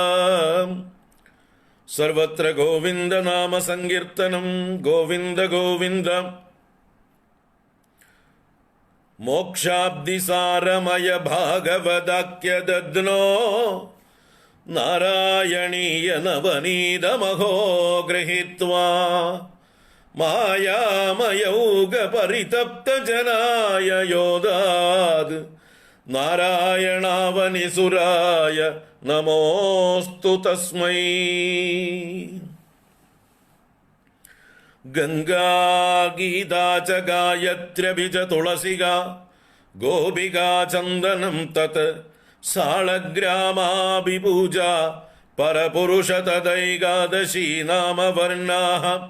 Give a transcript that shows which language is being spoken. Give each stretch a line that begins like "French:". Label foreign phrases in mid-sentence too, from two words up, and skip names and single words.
Sanskrit: सर्वत्र गोविंद नाम संकीर्तनं, गोविंद गोविंद। मोक्षाब्धिसारमय भागवदाख्य दद्नो नारायणीय नवनीतमहो गृहीत्वा മായാമയൗക പരിതപ്തജനായ യോദാത് നാരായണാവനിസുരായ നമോസ്തു തസ്മൈ. ഗംഗാഗീതാ ച ഗായത്ര്യഭി ച തുളസിക ഗോപികാ ചന്ദനം തത് സാളഗ്രാമാഭിപൂജ പരപുരുഷ തദൈകാദശീ നാമവർണ്ണാഃ